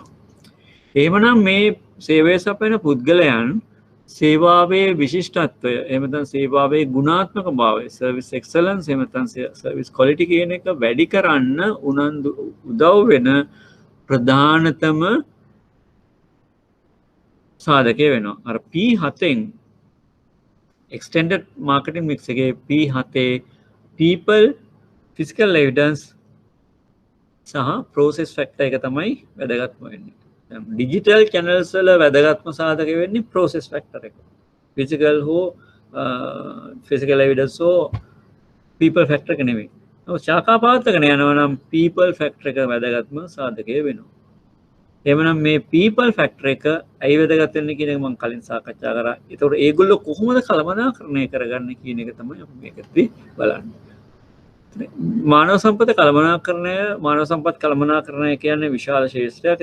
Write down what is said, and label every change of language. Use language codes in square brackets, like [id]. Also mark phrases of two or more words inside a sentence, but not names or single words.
[si] එහෙමනම් මේ සේවය සපයන පුද්ගලයන් සේවාවේ විශිෂ්ටත්වය, එහෙම නැත්නම් සේවාවේ ගුණාත්මක භාවය, [en] service excellence, [si] එහෙම නැත්නම් [en] service quality [si] කියන එක වැඩි කරන්න උදව් වෙන ප්‍රධානතම සාධකය වෙනවා. අර P7න් [en] extended marketing mix [si] එකේ P7 [en] people, physical evidence [si] සහ [en] process factor [si] එක තමයි වැදගත්ම වෙන්නේ. [en] digital channels [si] වල වැදගත්ම සාධක වෙන්නේ [en] process factor [si] එක. [en] physical evidence [si] හෝ [en] people factor [si] එක නෙමෙයි. ශාඛා පවත්වාගෙන යනවා නම් [en] people factor [si] එක වැදගත්ම සාධකය වෙනවා. එහෙමනම් මේ [en] people factor [si] එක ඇයි වැදගත් වෙන්නේ කියන එක මම කලින් සාකච්ඡා කරා. ඒතකොට ඒගොල්ලෝ කොහොමද කළමනාකරණය කරගන්නේ කියන එක තමයි අපි මේකදී බලන්නේ. මානව සම්පත් කළමනාකරණය කියන්නේ විශාල ශේෂ්ත්‍රයක්.